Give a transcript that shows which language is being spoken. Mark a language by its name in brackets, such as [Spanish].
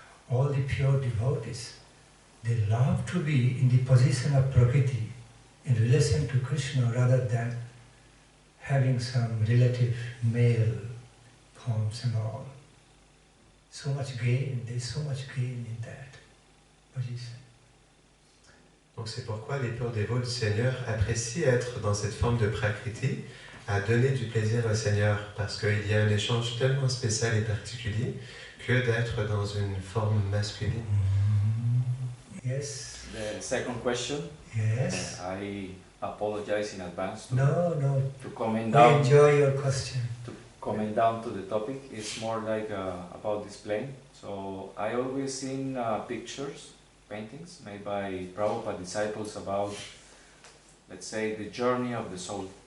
[English] all the pure devotees, they love to be in the position of Prakriti in relation to Krishna rather than having some relative male forms and all. So much gain, there's so much gain in that position. [French] Donc c'est pourquoi les purs dévots du Seigneur apprécient être dans cette forme de prakriti, à donner du plaisir au Seigneur, parce qu'il y a un échange tellement spécial et particulier que d'être dans une forme masculine. [English] Yes. The second question. Yes. I apologize in advance to comment We down. enjoy your question. To comment down to the topic. It's more like about displaying. So I always seen pictures, paintings made by Prabhupada disciples about, let's say, the journey of the soul.